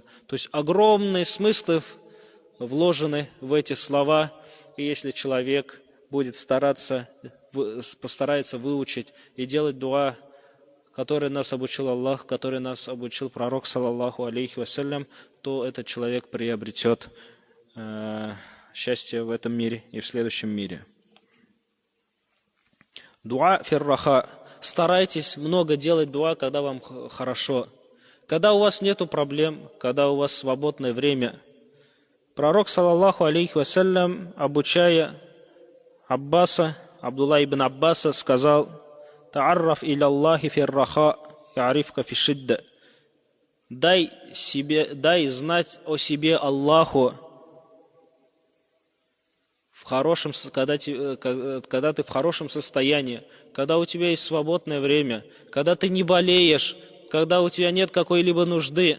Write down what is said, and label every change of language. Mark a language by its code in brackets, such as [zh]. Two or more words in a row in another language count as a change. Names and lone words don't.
[ru] То есть огромные смыслы вложены в эти слова, и если человек будет постарается выучить и делать дуа, который нас обучил Аллах, который нас обучил пророк, [ar] صلى الله عليه وسلم, [ru] то этот человек приобретет счастье в этом мире и в следующем мире. [ar] دعاء في الرخاء. [ru] Старайтесь много делать дуа, когда вам хорошо. Когда у вас нету проблем, когда у вас свободное время. Пророк, [ar] صلى الله عليه وسلم, [ru] обучая Абдулла ибн Аббаса, сказал: [ar] «تعرف إلى الله في الرخاء يعرفك في الشدة». [ru] Дай знать о себе Аллаху когда ты в хорошем состоянии, когда у тебя есть свободное время, когда ты не болеешь, когда у тебя нет какой-либо нужды.